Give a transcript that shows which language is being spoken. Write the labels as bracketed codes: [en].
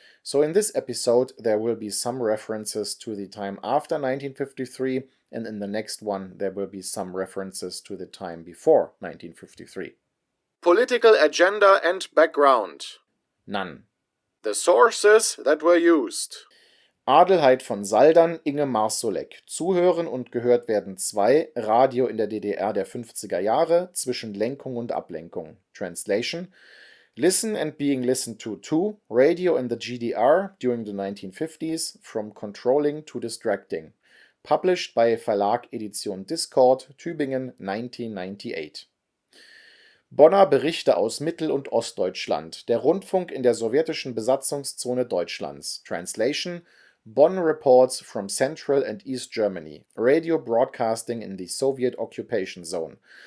[en] So in this episode there will be some references to the time after 1953, and in the next one there will be some references to the time before 1953. Political agenda and background. None. The sources that were used. Adelheid von Saldern, Inge Marsolek. [de] Zuhören und gehört werden 2, Radio in der DDR der 50er Jahre, zwischen Lenkung und Ablenkung. [en] Translation: Listen and being listened to 2, Radio in the GDR during the 1950s, from controlling to distracting. Published by Verlag Edition Discord, Tübingen, 1998. [de] Bonner Berichte aus Mittel- und Ostdeutschland. Der Rundfunk in der sowjetischen Besatzungszone Deutschlands. [en] Translation: Bonn reports from Central and East Germany. Radio broadcasting in the Soviet occupation zone.